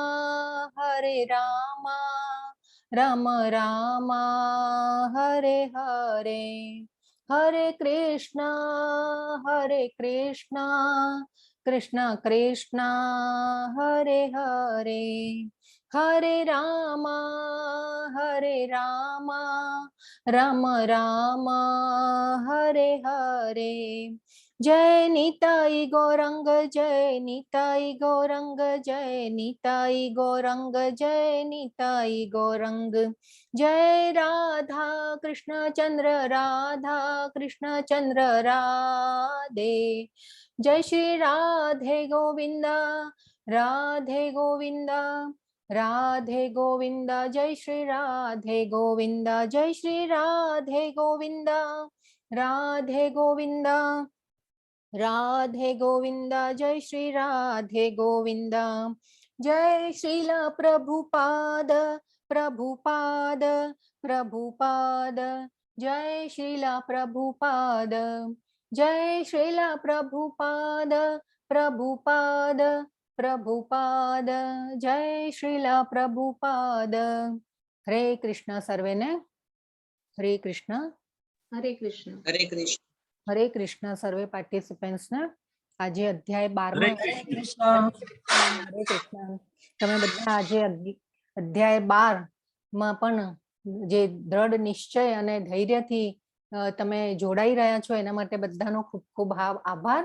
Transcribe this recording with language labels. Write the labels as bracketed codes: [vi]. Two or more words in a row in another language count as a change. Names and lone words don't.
[sa] राम राम हरे हरे हरे कृष्णा कृष्णा कृष्णा हरे हरे हरे रामा राम राम हरे हरे। जय निताई गौरंग जय निताई गौरंग जय निताई गौरंग जय निताई गौरंग। जय राधा कृष्ण चंद्र राधे। जय श्री राधे गोविंदा राधे गोविंदा राधे गोविंदा। जय श्री राधे गोविंदा जय श्री राधे गोविंदा राधे गोविंदा राधे गोविंदा। जय श्री राधे गोविंदा। जय श्रीला प्रभुपाद प्रभुपाद प्रभुपाद। जय श्रीला प्रभुपाद जय श्रीला प्रभुपाद प्रभुपाद प्रभुपाद। [gu] જય શ્રીલા પ્રભુપાદ। હરે કૃષ્ણ સર્વે ને। હરે કૃષ્ણ હરે કૃષ્ણ હરે કૃષ્ણ હરે કૃષ્ણ સર્વે પાર્ટિસિપેન્ટ્સ ને। આજે અધ્યાય 12 हरे માં कृष्ण હરે કૃષ્ણ તમે બધા આજે અધ્યાય 12 માં પણ જે દ્રઢ નિશ્ચય અને ધૈર્યથી તમે જોડાઈ રહ્યા છો એના માટે બધાનો ખૂબ ખૂબ આભાર।